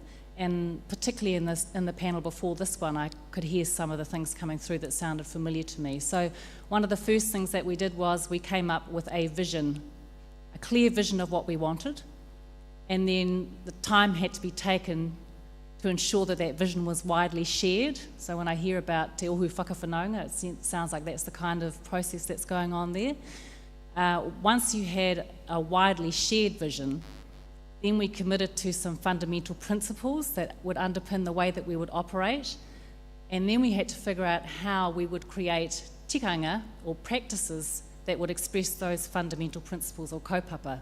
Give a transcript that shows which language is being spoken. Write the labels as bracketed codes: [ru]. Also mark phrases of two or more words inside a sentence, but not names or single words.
[en] And particularly in the panel before this one, I could hear some of the things coming through that sounded familiar to me. So one of the first things that we did was we came up with a vision, a clear vision of what we wanted. And then the time had to be taken to ensure that that vision was widely shared. So when I hear about [mi] te ohu whakawhanaunga, [en] it sounds like that's the kind of process that's going on there. Once you had a widely shared vision, then we committed to some fundamental principles that would underpin the way that we would operate. And then we had to figure out how we would create tikanga, or practices, that would express those fundamental principles, or kaupapa.